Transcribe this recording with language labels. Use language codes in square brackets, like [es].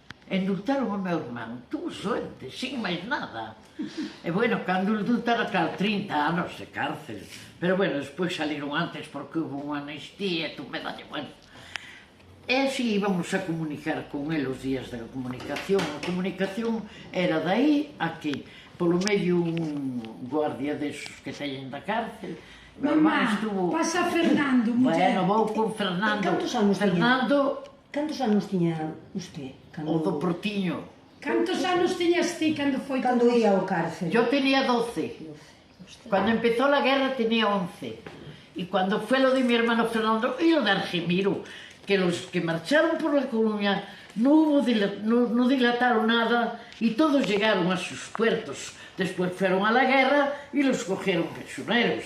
[gl] Indultaron ao meu irmán, [es] tuvo suerte, [gl] sin máis nada. E bueno, cando indultaron, claro, 30 anos de cárcel. Pero bueno, despois saliron antes porque hubo unha amnistía, tu medalla, bueno. E así íbamos a comunicar con el os días da comunicación. A comunicación era dai a que, polo medio, un guardia desos que teñen da cárcel. Mamá, pasa Fernando, muller. Bueno, vou con Fernando. Cantos anos Fernando, Cantos anos tiña usted? o do Portiño. Cantos anos tiñas ti cando foi Cando todo ia isto? ao cárcel? [es] Yo tenía 12. Cuando empezó la guerra tenía 11. Y cuando fue lo de mi hermano Fernando y lo de Argemiro, que los que marcharon por La Coruña no dilataron nada y todos llegaron a sus puertos. Después fueron a la guerra y los cogieron prisioneros.